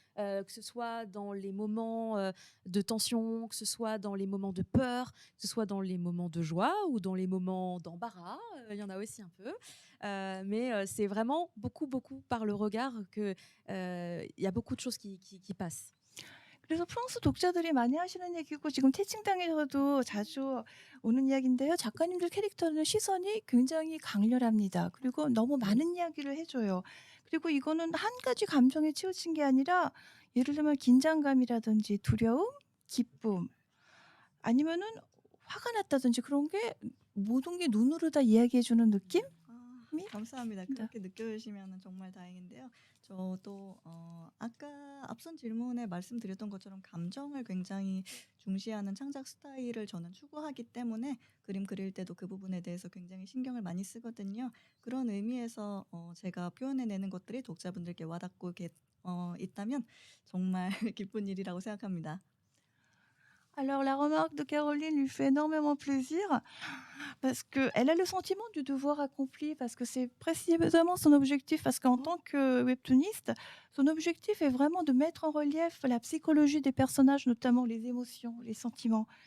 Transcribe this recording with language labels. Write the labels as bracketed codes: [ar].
[fr] Que ce soit dans les moments de tension, que ce soit dans les moments de peur, que ce soit dans les moments de joie ou dans les moments d'embarras, il y en a aussi un peu. Mais c'est vraiment beaucoup, beaucoup par le regard que il y a beaucoup de choses qui passent. [ko] 그래서 프랑스 독자들이 많이 하시는 얘기고 지금 채팅창에서도 자주 오는 이야기인데요. 작가님들 캐릭터는 시선이 굉장히 강렬합니다. 그리고 너무 많은 이야기를 해 줘요. 그리고 이거는 한 가지 감정에 치우친 게 아니라 예를 들면 긴장감이라든지 두려움, 기쁨 아니면은 화가 났다든지 그런 게 모든 게 눈으로 다 이야기해 주는 느낌? 감사합니다. 네. 그렇게 느껴지시면 정말 다행인데요. 저도 아까 앞선 질문에 말씀드렸던 것처럼 감정을 굉장히 중시하는 창작 스타일을 저는 추구하기 때문에 그림 그릴 때도 그 부분에 대해서 굉장히 신경을 많이 쓰거든요. 그런 의미에서 제가 표현해내는 것들이 독자분들께 와닿고 있다면 정말 기쁜 일이라고 생각합니다. [fr] Alors la remarque de Caroline lui fait énormément plaisir parce qu'elle a le sentiment du devoir accompli, parce que c'est précisément son objectif, parce qu'en tant que webtooniste, son objectif est vraiment de mettre en relief la psychologie des personnages, notamment les émotions, les sentiments.